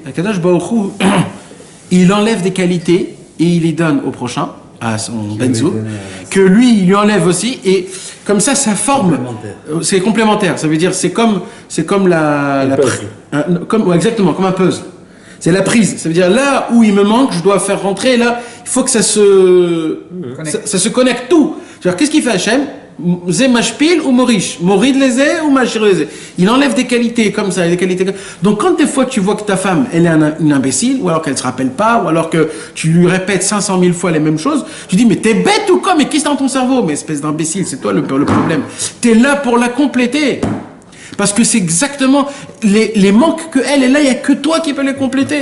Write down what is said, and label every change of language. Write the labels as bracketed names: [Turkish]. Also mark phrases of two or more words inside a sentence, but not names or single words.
[Hebrew] הקדוש ברוך הוא, [French] il enlève des qualités et il les donne au prochain, à son benzo, que lui, il lui enlève aussi, et comme ça forme. C'est complémentaire. Ça veut dire, c'est comme exactement, comme un puzzle. C'est la prise. Ça veut dire, là où il me manque, je dois faire rentrer, là, il faut que ça se connecte tout. C'est-à-dire, qu'est-ce qu'il fait Hachem? [Hebrew] זה משפיל ומוריש, מוריד לזה ומעשיר לזה. [French] Il enlève des qualités comme ça, des qualités. Donc quand des fois tu vois que ta femme elle est une imbécile, ou alors qu'elle se rappelle pas, ou alors que tu lui répètes 500 000 fois les mêmes choses, tu dis mais t'es bête ou quoi? Mais qu'est-ce dans ton cerveau? Mais espèce d'imbécile, c'est toi le problème. T'es là pour la compléter, parce que c'est exactement les manques que elle est là, il y a que toi qui peux les compléter.